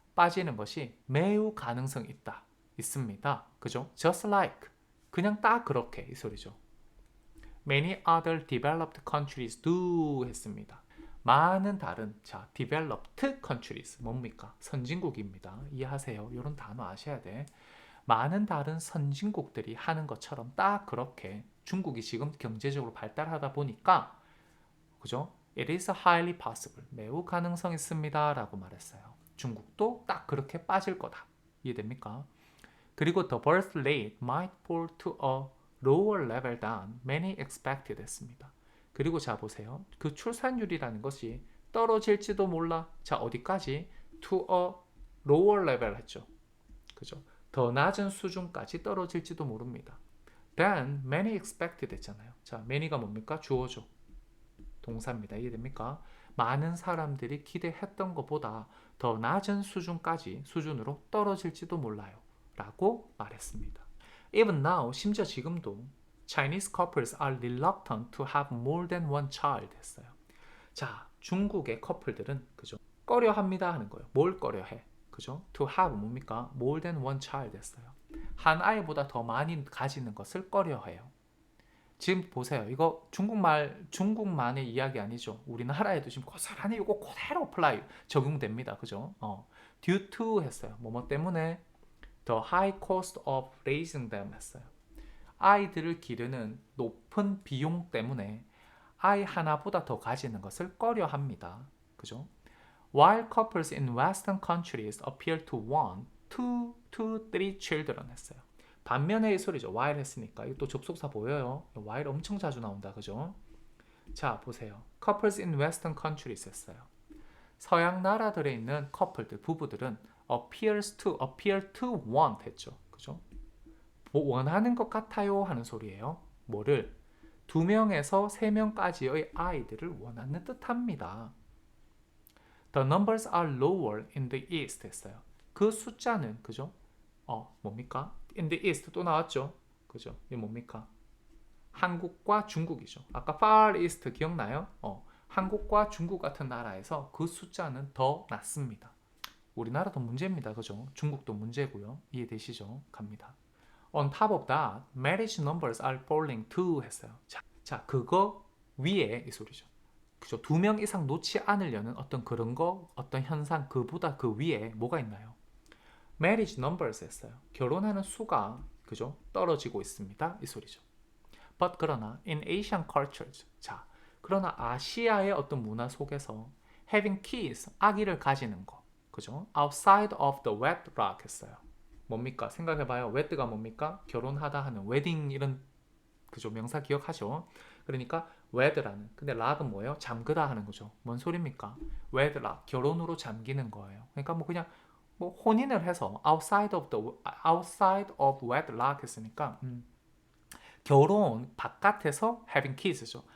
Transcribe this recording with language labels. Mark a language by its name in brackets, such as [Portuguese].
[Korean] 빠지는 것이 매우 가능성 있다. 있습니다. 그죠? [English] Just like [Korean] 그냥 딱 그렇게 이 소리죠. [English] Many other developed countries do [Korean] 했습니다. 많은 다른 자 [English] developed countries [Korean] 뭡니까? 선진국입니다. 이해하세요? 이런 단어 아셔야 돼. 많은 다른 선진국들이 하는 것처럼 딱 그렇게 중국이 지금 경제적으로 발달하다 보니까 그죠? [English] It is highly possible. [Korean] 매우 가능성 있습니다. 라고 말했어요. 중국도 딱 그렇게 빠질 거다. 이해됩니까? 그리고 [English] the birth rate might fall to a lower level than many expected [Korean] 했습니다. 그리고 자 보세요. 그 출산율이라는 것이 떨어질지도 몰라. 자 어디까지? [English] to a lower level [Korean] 했죠. 그죠? 더 낮은 수준까지 떨어질지도 모릅니다. [English] than many expected [Korean] 했잖아요. 자 many가 뭡니까? 주어죠. 동사입니다. 이해됩니까? 많은 사람들이 기대했던 것보다 더 낮은 수준으로 떨어질지도 몰라요. 라고 말했습니다. [English] Even now, [Korean] 심지어 지금도 [English] Chinese couples are reluctant to have more than one child [Korean] 했어요. 자, 중국의 커플들은 그죠? 꺼려합니다 하는 거예요. 뭘 꺼려해? 그죠? [English] To have [Korean] 뭡니까? [English] More than one child [Korean] 했어요. 한 아이보다 더 많이 가지는 것을 꺼려해요. 지금 보세요. 이거 중국만의 이야기 아니죠. 우리나라에도 지금 고스란히 이거 그대로 어플라이 적용됩니다. 그죠? [English] due to [Korean] 했어요. 뭐뭐 때문에 [English] the high cost of raising them [Korean] 했어요. 아이들을 기르는 높은 비용 때문에 아이 하나보다 더 가지는 것을 꺼려합니다. 그죠? [English] While couples in Western countries appear to want 2 to 3 children [Korean] 했어요. 반면에 이 소리죠. while 했으니까. 이거 또 접속사 보여요. while 엄청 자주 나온다. 그죠? 자, 보세요. [English] Couples in Western countries [Korean] 했어요. 서양 나라들에 있는 커플들, 부부들은 [English] appear to want [Korean] 했죠. 그죠? 원하는 것 같아요 하는 소리예요. 뭐를? 2명에서 3명까지의 아이들을 원하는 듯합니다. [English] The numbers are lower in the east [Korean] 했어요. 그 숫자는 그죠? 뭡니까? [English] In the east [Korean] 또 나왔죠? 그죠? 이게 뭡니까? 한국과 중국이죠. 아까 far east 기억나요? 한국과 중국 같은 나라에서 그 숫자는 더 낮습니다. 우리나라도 문제입니다. 그죠? 중국도 문제고요. 이해되시죠? 갑니다. [English] On top of that, marriage numbers are falling too [Korean] 했어요. 자, 그거 위에 이 소리죠. 그죠? 2명 이상 놓지 않으려는 어떤 그런 거, 어떤 현상, 그보다 그 위에 뭐가 있나요? [English] marriage numbers [Korean] 했어요. 결혼하는 수가 그죠? 떨어지고 있습니다. 이 소리죠. But 그러나 [English] in Asian cultures, [Korean] 자, 그러나 아시아의 어떤 문화 속에서 [English] having kids, [Korean] 아기를 가지는 거, 그죠? [English] outside of the wedlock [Korean] 했어요. 뭡니까? 생각해봐요. wed가 뭡니까? 결혼하다 하는 wedding 이런 그죠? 명사 기억하죠? 그러니까 wed라는 근데 lock은 뭐예요? 잠그다 하는 거죠. 뭔 소리입니까? wedlock 결혼으로 잠기는 거예요. 그러니까 뭐 그냥 뭐 혼인을 해서 [English] outside of wedlock [Korean] 했으니까 결혼 바깥에서 [English] having kids [Korean] 죠.